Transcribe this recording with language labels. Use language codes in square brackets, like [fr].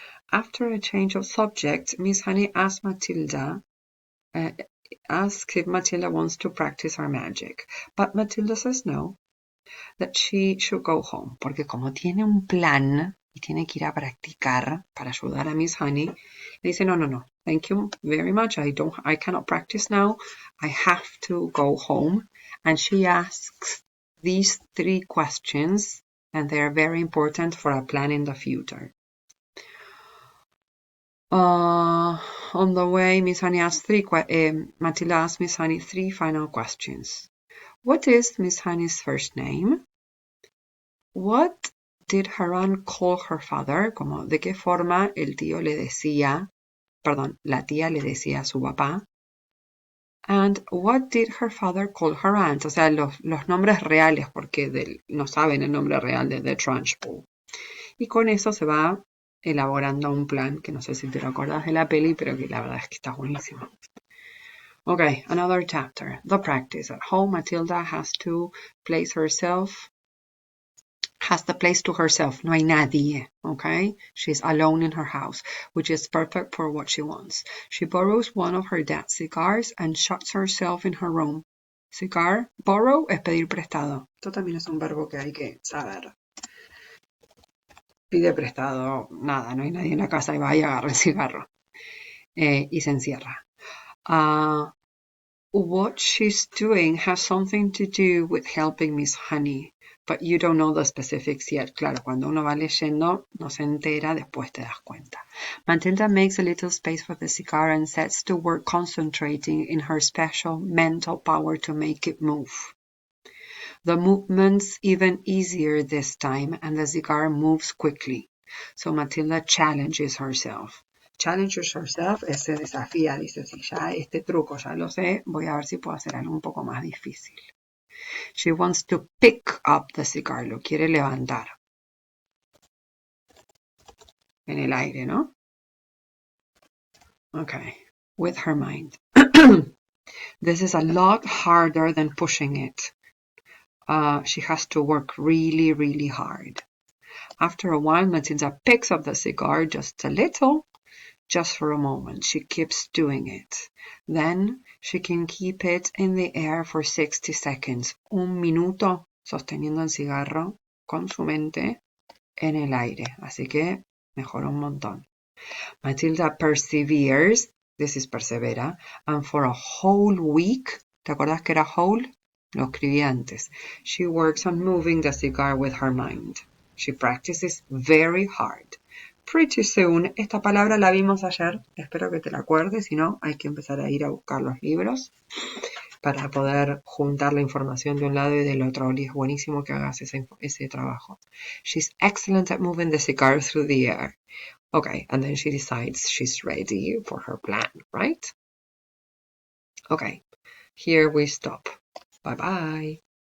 [en] After a change of subject, Miss Honey asks if Matilda wants to practice her magic, but Matilda says no, that she should go home, [es] porque como tiene un plan y tiene que ir a practicar para ayudar a Miss Honey, le dice no, [en] thank you very much, I cannot practice now, I have to go home, and she asks these 3 questions, and they are very important for a plan in the future. On the way, Miss Honey asks Matilda asks Miss Honey 3 final questions. What is Miss Honey's first name? What did her aunt call her father? [es] Como de qué forma la tía le decía a su papá. [en] And what did her father call her aunt? [es] O sea, los nombres reales, porque no saben el nombre real de [en] The Trunchbull. [es] Y con eso se va elaborando un plan, que no sé si te lo acordás de la peli, pero que la verdad es que está buenísimo. [en] Okay, another chapter. The practice. At home, Matilda has to place herself has the place to herself. [es] No hay nadie, [en] okay? She's alone in her house, which is perfect for what she wants. She borrows one of her dad's cigars and shuts herself in her room. [es] Cigar, borrow es pedir prestado. Esto también es un verbo que hay que saber. Pide prestado, nada, no hay nadie en la casa y va y agarra el cigarro. Y se encierra. [en] What she's doing has something to do with helping Miss Honey, but you don't know the specifics yet. [es] Claro, cuando uno va leyendo, no se entera, después te das cuenta. [en] Matilda makes a little space for the cigar and sets to work concentrating in her special mental power to make it move. The movement's even easier this time, and the cigar moves quickly. So Matilda challenges herself. Challenges herself, [es] se desafía, dice, si ya este truco ya lo sé, voy a ver si puedo hacer algo un poco más difícil. [en] She wants to pick up the cigar, [es] lo quiere levantar. En el aire, ¿no? [en] Okay, with her mind. This is a lot harder than pushing it. She has to work really, really hard. After a while, Matilda picks up the cigar just a little, just for a moment. She keeps doing it. Then she can keep it in the air for 60 seconds. [es] Un minuto sosteniendo el cigarro con su mente en el aire. Así que mejora un montón. [en] Matilda perseveres, this is persevera, and for a whole week, [es] ¿te acuerdas que era [en] whole? [es] Lo escribí antes. [en] She works on moving the cigar with her mind. She practices very hard. Pretty soon, [es] esta palabra la vimos ayer, espero que te la acuerdes, si no, hay que empezar a ir a buscar los libros para poder juntar la información de un lado y del otro. Y es buenísimo que hagas ese trabajo. [en] She's excellent at moving the cigar through the air. Okay, and then she decides she's ready for her plan, right? Okay, here we stop. Bye-bye.